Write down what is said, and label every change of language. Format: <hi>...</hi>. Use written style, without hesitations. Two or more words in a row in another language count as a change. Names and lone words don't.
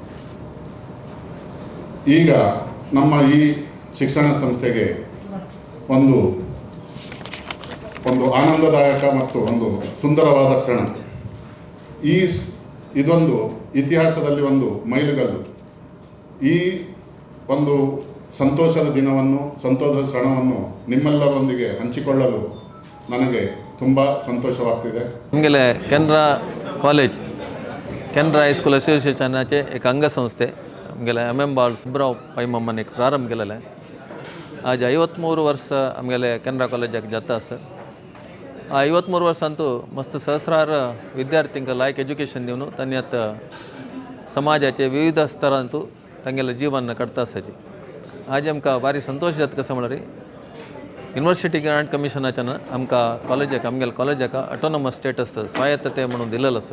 <kn>ಈಗ ನಮ್ಮ ಈ ಶಿಕ್ಷಣ ಸಂಸ್ಥೆಗೆ ಒಂದು ಆನಂದದಾಯಕ ಮತ್ತು ಒಂದು ಸುಂದರವಾದ ಕ್ಷಣ. ಇದೊಂದು ಇತಿಹಾಸದಲ್ಲಿ ಒಂದು ಮೈಲುಗಲ್ಲು. ಈ ಒಂದು ಸಂತೋಷದ ಕ್ಷಣವನ್ನು ನಿಮ್ಮೆಲ್ಲರೊಂದಿಗೆ ಹಂಚಿಕೊಳ್ಳಲು ನನಗೆ ತುಂಬ ಸಂತोषವಾಗ್ತಿದೆ.</kn> <kok>आमगेले कॅनरा कॉलेज कॅनरा हायस्कूल असोसिएशनाचे एक अंगसंस्थे आमगेले बाळ सुब्राव पैमम्मन एक प्रारंभ केलेला आहे. आज 53 वर्ष आमगेले कॅनरा कॉलेजाक जाता आसा. 53 वर्सांतू मस्त सहस्रार विद्यार्थ्यांक लायक एज्युकेशन दिवन तांणी आतां समाजाचे विविध स्तरांतू तांगेलें जीवन काडता आसाची. आज आमकां भारी संतोश जाता कसो म्हळ्यार युनिवर्सिटी ग्रांट कमिशनाच्यान आमकां आमगेल्या कॉलेजाक</kok> <en>autonomous status</en> <kok>स्वायत्तते म्हणून दिलेलो आसा.</kok>